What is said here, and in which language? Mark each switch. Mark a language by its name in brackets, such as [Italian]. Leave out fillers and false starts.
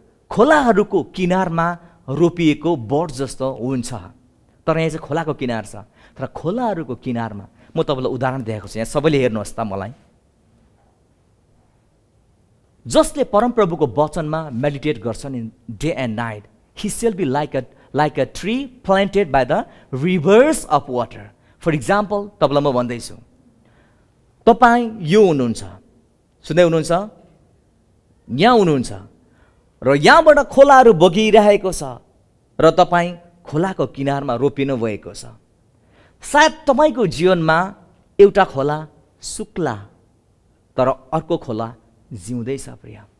[Nepali] खोलाहरूको किनारमा रोपिएको बोट जस्तो हुन्छ। तर यहाँ चाहिँ खोलाको किनार छ। तर खोलाहरूको किनारमा म तपाईँलाई उदाहरण दिएको छु, यहाँ सबैले हेर्नुहोस् त मलाई। जसले परमप्रभुको वचनमा मेडिटेट गर्छ नि day and night, [English] he shall be like a tree planted by the rivers of water. [Nepali] For example, तपाईँलाई म भन्दैछु, तपाईँ यो हुनुहुन्छ, सुन्दै हुनुहुन्छ, यहाँ हुनुहुन्छ र यहाँबाट खोलाहरू बगिरहेको छ र तपाईँ खोलाको किनारमा रोपिनु भएको छ। सायद तपाईँको जीवनमा एउटा खोला सुक्ला तर अर्को खोला जिउँदैछ प्रिय।